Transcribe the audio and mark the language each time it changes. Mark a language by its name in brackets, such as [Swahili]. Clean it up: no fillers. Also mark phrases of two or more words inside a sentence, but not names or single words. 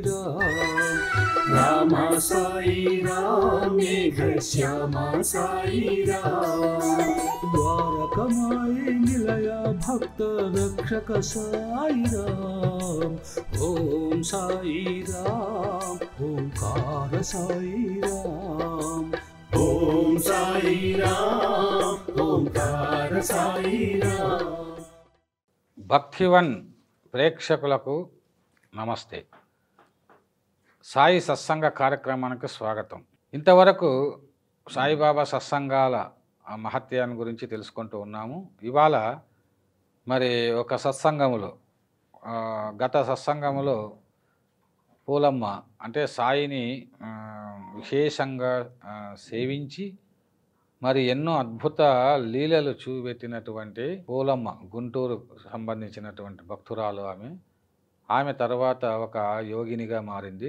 [Sanskrit] राम साई राम मेघ श्यामा साई राम द्वारकमाई निलय भक्त रक्षक साई राम ओम साई राम ओंकार साई राम ओम साई राम ओंकार साई राम [Telugu] భక్తివన్ ప్రేక్షకులకు నమస్తే. సాయి సత్సంగ కార్యక్రమానికి స్వాగతం. ఇంతవరకు సాయిబాబా సత్సంగాల మహత్యాన్ని గురించి తెలుసుకుంటూ ఉన్నాము. ఇవాళ మరి ఒక సత్సంగములో గత సత్సంగములో పూలమ్మ అంటే సాయిని విశేషంగా సేవించి మరి ఎన్నో అద్భుత లీలలు చూపెట్టినటువంటి పూలమ్మ గుంటూరు సంబంధించినటువంటి భక్తురాలు ఆమె తర్వాత ఒక యోగినిగా మారింది.